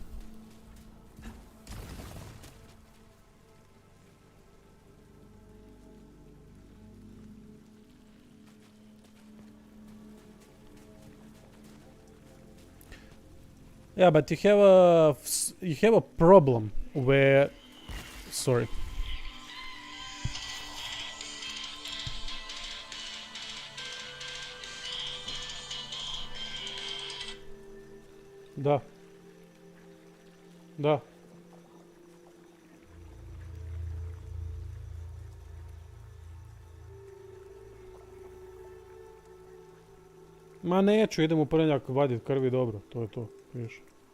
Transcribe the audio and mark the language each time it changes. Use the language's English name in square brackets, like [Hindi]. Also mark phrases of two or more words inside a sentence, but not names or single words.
[English] Yeah, but you have a problem where, sorry. [Croatian] Да. Da. Ma neću, idem u ponedjeljak vadit krvi, dobro, to je to, vidiš.